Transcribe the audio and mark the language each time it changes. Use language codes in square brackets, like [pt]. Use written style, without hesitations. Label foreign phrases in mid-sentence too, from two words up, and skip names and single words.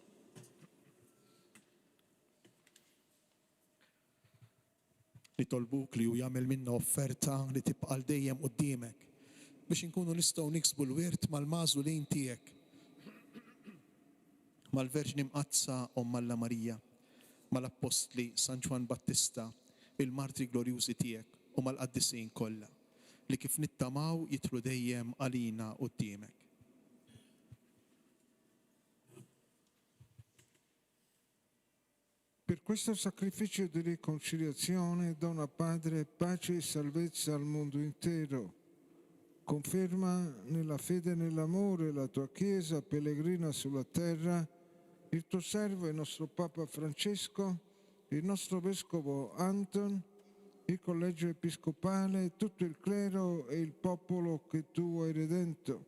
[mt] Nitolbuk li hu jagħmel minna offerta li tibqa' dejjem quddiemek biex inkunu nistgħu niksbu l-wirt mal-magħżulin tiegħek, mal-Verġni Mqazza Omma Marija, mal-Apostli San Ġwan Battista, il-martri glorjużi tiegħek u mal-qaddisin kollha li kif nittamaw jitlu dejjem għalina quddiemek. [it] Per questo sacrificio di riconciliazione dona Padre pace e salvezza al mondo intero. Conferma nella fede e nell'amore la tua Chiesa pellegrina sulla terra, il tuo servo e il nostro Papa Francesco, il nostro Vescovo Anton, il Collegio Episcopale, tutto il clero e il popolo che tu hai redento.